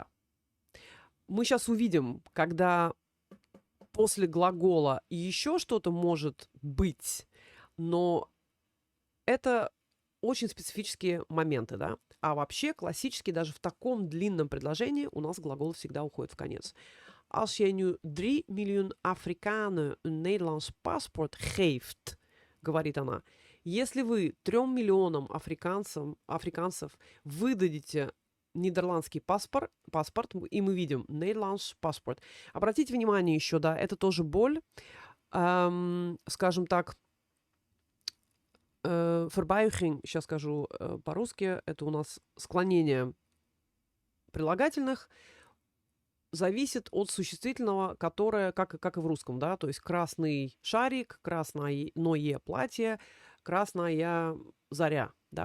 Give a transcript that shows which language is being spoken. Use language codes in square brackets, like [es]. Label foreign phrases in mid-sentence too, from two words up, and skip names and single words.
[ru] Мы сейчас увидим, когда после глагола еще что-то может быть, но это очень специфические моменты, да. А вообще классически даже в таком длинном предложении у нас глагол всегда уходит в конец. [nl] Als jij nu 3 miljoen Afrikanen een Nederlands paspoort geeft, [ru] говорит она, если вы 3 миллионам африканцев выдадите нидерландский паспорт, и мы видим [nl] Nederlands paspoort. [ru] Обратите внимание еще, да, это тоже боль, скажем так, verbuiging, сейчас скажу по-русски, это у нас склонение прилагательных, зависит от существительного, которое, как и в русском, да, то есть красный шарик, красное платье, красная заря, да.